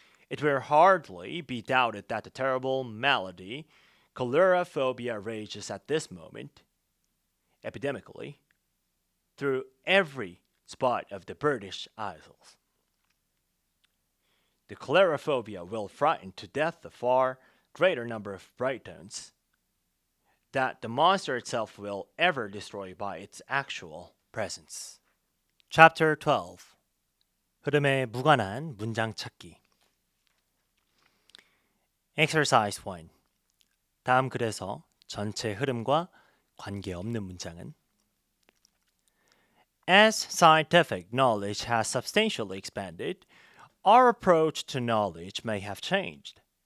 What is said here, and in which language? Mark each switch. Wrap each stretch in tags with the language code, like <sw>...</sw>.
<en>It will hardly be doubted that the terrible malady, cholera-phobia, rages at this moment, epidemically, through every spot of the British Isles. The cholera-phobia will frighten to death a far greater number of Britons that the monster itself will ever destroy by its actual presence. Chapter 12.</en> <ko>흐름에 무관한 문장 찾기.</ko> <en>Exercise 1.</en> <ko>다음 글에서 전체 흐름과 관계없는 문장은</ko> <en>As scientific knowledge has substantially expanded, our approach to knowledge may have changed.</en>